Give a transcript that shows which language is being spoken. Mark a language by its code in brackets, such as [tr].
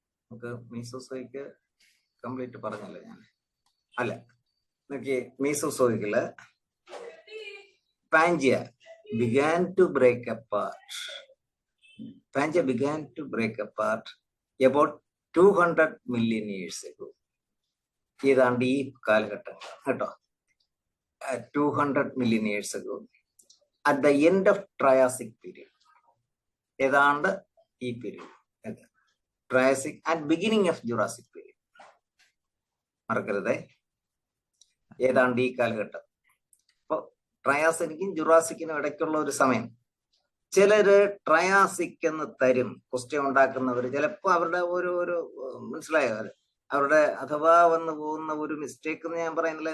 [ml] നമുക്ക് മീസോസോയിക്ക് കംപ്ലീറ്റ് പറഞ്ഞല്ലേ ഞാൻ? അല്ല, നോക്കിയേ, മീസോസോയിക്കില് Pangaea [en] began to break apart. Pangea began to break apart about 200 million years ago. [ml] ഏതാണ്ട് ഈ കാലഘട്ടം കേട്ടോ, [en] 200 million years ago, at the end of Triassic period. [ml] ഏതാണ്ട് ഈ period, [en] Triassic and beginning of Jurassic period. [ml] മറക്കരുതേ, ഏതാണ്ട് ഈ കാലഘട്ടം. അപ്പൊ ട്രയാസിക്കും ജുറാസിക്കിനും ഇടയ്ക്കുള്ള ഒരു സമയം. ചിലര് ട്രയാസിക് എന്ന് തരും ക്വസ്റ്റ്യൻ ഉണ്ടാക്കുന്നവർ. ചിലപ്പോ അവരുടെ ഒരു മനസ്സിലായോ, അവരുടെ അഥവാ വന്നു പോകുന്ന ഒരു മിസ്റ്റേക്ക് എന്ന് ഞാൻ പറയുന്നില്ല.